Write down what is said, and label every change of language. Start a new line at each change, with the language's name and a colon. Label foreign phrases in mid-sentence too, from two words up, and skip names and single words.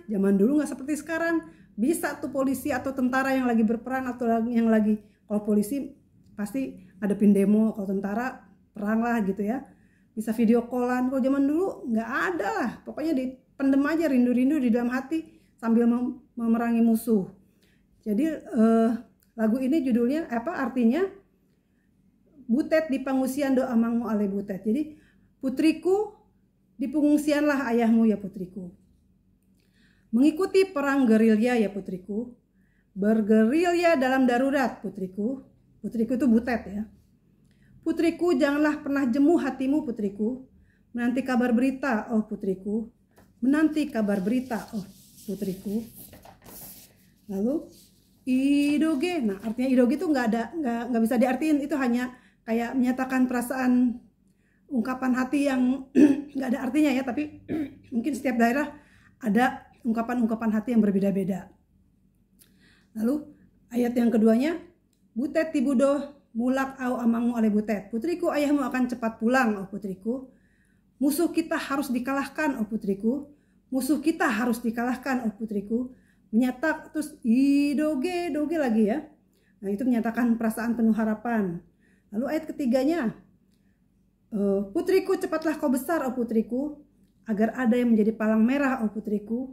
Indonesian: Zaman dulu nggak seperti sekarang. Bisa tuh polisi atau tentara yang lagi berperang atau yang lagi, kalau polisi pasti ngadepin demo, kalau tentara perang lah gitu ya. Bisa video callan. Kalau zaman dulu nggak ada lah. Pokoknya dipendem aja rindu-rindu di dalam hati sambil memerangi musuh. Jadi lagu ini judulnya artinya
Batak Toba: Butet di pengungsian do amangmu ale Butet.
Indonesian: Jadi putriku di pengungsianlah ayahmu ya putriku. Mengikuti perang gerilya ya putriku. Bergerilya dalam darurat putriku. Putriku itu Butet ya. Putriku janganlah pernah jemu hatimu putriku. Menanti kabar berita oh putriku. Menanti kabar berita oh putriku. Lalu idoge. Nah, artinya idoge itu nggak bisa diartiin, itu hanya kayak menyatakan perasaan, ungkapan hati yang nggak ada artinya ya, tapi mungkin setiap daerah ada ungkapan-ungkapan hati yang berbeda-beda. Lalu ayat yang keduanya,
Batak Toba: butet tibudo mulak au amangu ale butet.
Indonesian: Putriku, ayahmu akan cepat pulang, oh putriku. Musuh kita harus dikalahkan, oh putriku. Musuh kita harus dikalahkan, oh putriku. Menyatak, terus idoge, doge lagi ya. Nah, itu menyatakan perasaan penuh harapan. Lalu ayat ketiganya, putriku, cepatlah kau besar, oh putriku, agar ada yang menjadi palang merah, oh putriku.